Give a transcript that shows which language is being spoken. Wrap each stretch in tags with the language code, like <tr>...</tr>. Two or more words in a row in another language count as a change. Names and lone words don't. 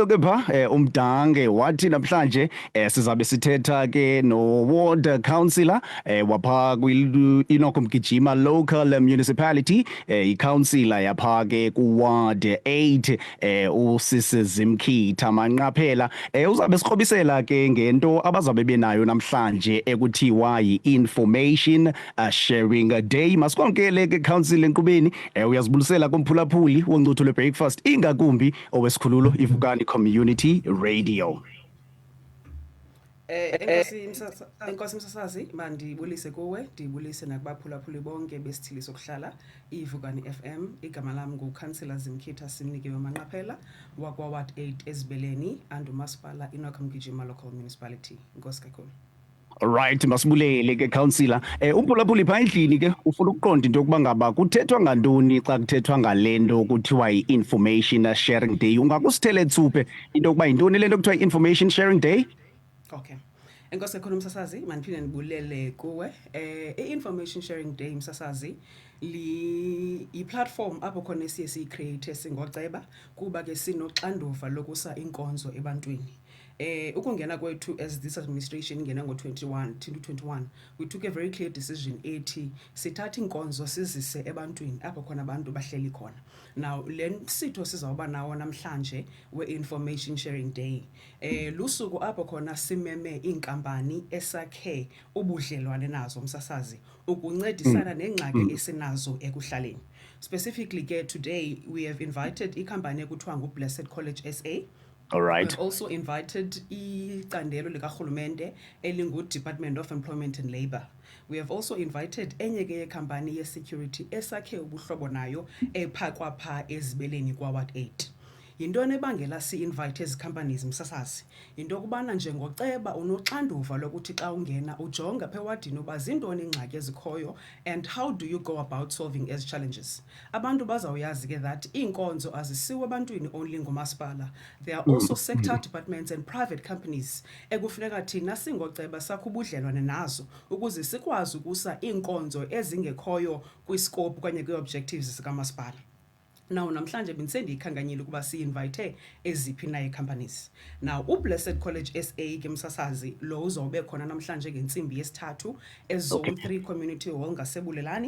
<xh>ke phaa umdange wathi namhlanje sizabe sithetha ke no-ward councillor waphaa kwi-Enoch Mgijima local municipality i-councillor yaphaa ke ku-ward 8 usisi Zimkhitha Manqaphela uzabe sikrobisela ke ngento abazabe benayo namhlanje ekuthiwa yi-</xh> <en>information sharing day.</en> <xh>Masikwamkele ke council enkqubeni uyazibulisela kumphulaphuli woncuthu le-breakfast ingakumbi owesikhululo ivukani community radio. Enkosi Msasazi mandibulise kuwe ndibulise nakubaphulaphuli bonke besithili sokuhlala ivukani FM. Igama lami nguCouncillor Zimkhitha Simnikiwe Manqaphela wakwa Ward 8 Ezibeleni and umasipala Enoch Mgijima local municipality. Nkosi kakhulu. Alright, masibulele ke councillor. Umphulaphuli phaa endlini ke ufuna ukuqonda into yokuba ngaba kuthethwa ngantoni xa kuthethwa ngalento kuthiwa yi-</xh> <en>information sharing day.</en> <xh>Ungakusithele tsuphe into yokuba yintoni lento kuthiwa yi-</xh> <en>information sharing day?</en> <xh>Okay. Enkosi kakhulu Msasazi, maniphinde ndibulele kuwe. I-</xh> <en>information sharing day</en> <xh>Msasazi yi-platform apho khona siye siyicreate singoceba kuba ke sinoxanduva lokusa inkonzo ebantwini. Ukungena kwethu</xh> <en>as this administration</en> <xh>ingena ngo-2021</xh> <en>we took a very clear decision</en> <xh>ethi sithatha inkonzo sizise ebantwini apho khona abantu bahleli khona. Now le sitho sizawuba nawo namhlanje we-</xh> <en>information sharing day</en> <xh>lusuku apho khona simeme inkampani esakhe ubudlelwane nazo Msasazi ukuncedisana nengxaki esinazo ekuhlaleni.</xh> <en>Specifically ke today we have invited</en> <xh>ikhampani ekuthiwa</xh> <en>nguBlessed College SA. All right. We've also invited</en> <xh>icandelo likarhulumente</xh> <en>elingu-Department of Employment and Labour. We have also invited</en> <xh>enye ke yecompany ye-security esakhe ubuhlobo nayo ephakwa phaa Ezibeleni kwa Ward 8. Yintoni ebangela si-invite ezi companies Msasazi? Yinto yokubana njengoceba unoxanduva lokuthi xa ungena ujonga phaa ewadini uba zintoni iingxaki ezikhoyo</xh> <en>and how do you go about solving</en> <xh>ezi challenges. Abantu bazawuyazi ke that iinkonzo azisiwe ebantwini only ngumasipala.</xh> <en>There are also sector departments and private companies</en> <xh>ekufuneka thina singoceba sakho ubudlelwane nazo ukuze sikwazi ukusa iinkonzo ezingekhoyo kwiscope okanye kwii-objectives zikamasipala. Now namhlanje bendisendiyikhankanyile ukuba si-invite eziphi na ii-companies. Now uBlessed College SA ke Msasazi lo uzawube khona namhlanje ngentsimbi yesithathu eZone 3 Community Hall ngaseBulelani.</xh>